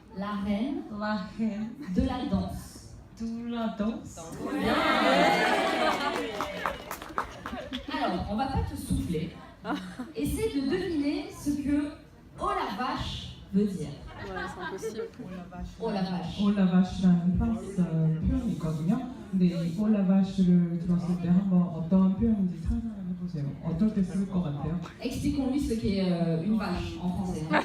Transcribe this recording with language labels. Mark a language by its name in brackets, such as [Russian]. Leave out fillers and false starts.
[French] la reine la reine de la danse. de la danse. Alors, on va pas te souffler. Essaie de deviner ce que oh la vache veut dire. Ouais, c'est impossible. Oh la vache. [Korean] 올라바시라는 프랑스 표현이 있거든요. 근데 이 올라바시를 들었을 때 한번 어떤 표현인지 상상을 해보세요. 어떨 때 쓸 것 같아요? [French] Expliquons-lui ce qu'est une vache en français.